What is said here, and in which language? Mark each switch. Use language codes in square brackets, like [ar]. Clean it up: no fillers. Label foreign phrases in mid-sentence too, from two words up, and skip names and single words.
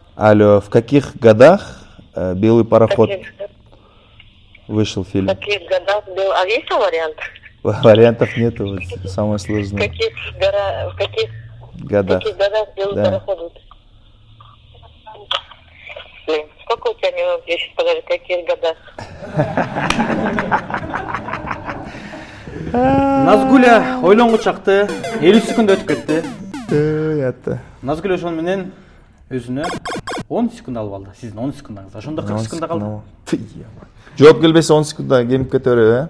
[ru] Алло, в каких годах «Белый пароход» вышел фильм? В каких годах был? А есть вариант? Вариантов нету, вот, самое сложное. В каких годах «Белый пароход»? Блин, сколько у тебя минут? Я сейчас подожди, в каких годах? [ky] Назгуля ойлонгу чакты 50 секунд өтүп кетти. Ятты. Назгуля ошон менен өзүнө 10 секунд алып алды. Сиздин 10 секундуңуз. Ошондо 40 секундда калды. Жооп келбесе 10 секундда кемип кете береби, э?